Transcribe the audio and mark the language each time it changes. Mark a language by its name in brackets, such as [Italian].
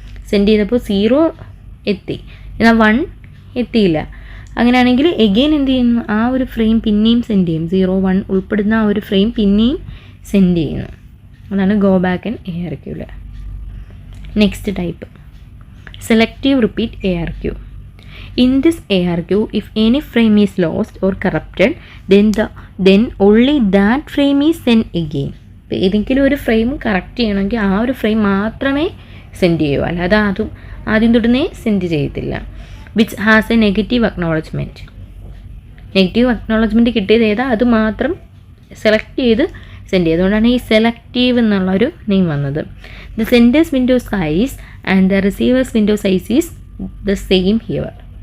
[Malayalam] Send ചെയ്തപ്പോൾ 0 എത്തി, എന്നാൽ 1 എത്തിയില്ല. അങ്ങനെയാണെങ്കിൽ എഗെയിൻ എന്ത് ചെയ്യുന്നു, ആ ഒരു ഫ്രെയിം പിന്നെയും സെൻഡ് ചെയ്യും. 0, 1 ഉൾപ്പെടുന്ന ആ ഒരു ഫ്രെയിം പിന്നെയും സെൻഡ് ചെയ്യുന്നു. അതാണ് go back and ARQ. Next type selective repeat ARQ. [English] In this ARQ, if any frame is lost or corrupted, then only that frame is sent again. [Malayalam] ഇപ്പോൾ ഏതെങ്കിലും ഒരു ഫ്രെയിം കറക്റ്റ് ചെയ്യണമെങ്കിൽ ആ ഒരു ഫ്രെയിം മാത്രമേ സെൻഡ് ചെയ്യൂ, അല്ലാതെ അതും ആദ്യം തൊട്ടേ സെൻഡ് ചെയ്യത്തില്ല. [English] Which has a negative acknowledgement. [Malayalam] Negative acknowledgement കിട്ടിയത് ഏതാ അത് മാത്രം സെലക്ട് ചെയ്ത് സെൻഡ് ചെയ്യും. അതുകൊണ്ടാണ് ഈ സെലക്റ്റീവ് എന്നുള്ളൊരു നെയിം വന്നത്. [English] The sender's window size and the receiver's window size is the same here.